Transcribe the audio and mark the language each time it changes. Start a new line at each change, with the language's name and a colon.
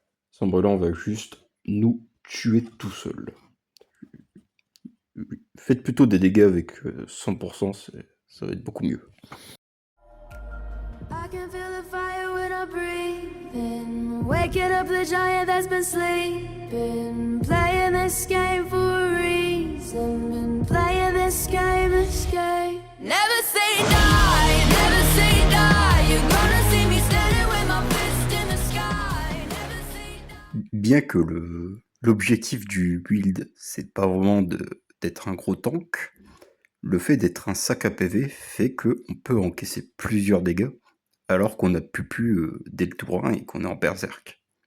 French: Sang brûlant va juste nous tuer tout seul. Faites plutôt des dégâts avec 100%, ça va être beaucoup mieux.
English: I can feel the fire when I'm breathing, waking up the giant that's been sleeping, playing this game for a reason, been playing this game. Never say die, never say die, you're gonna see me standing with my fist in the sky. Never say die.
French: Bien que l'objectif du build, c'est pas vraiment d'être un gros tank, le fait d'être un sac à PV fait qu'on peut encaisser plusieurs dégâts alors qu'on a plus dès le tour 1 et qu'on est en berserk.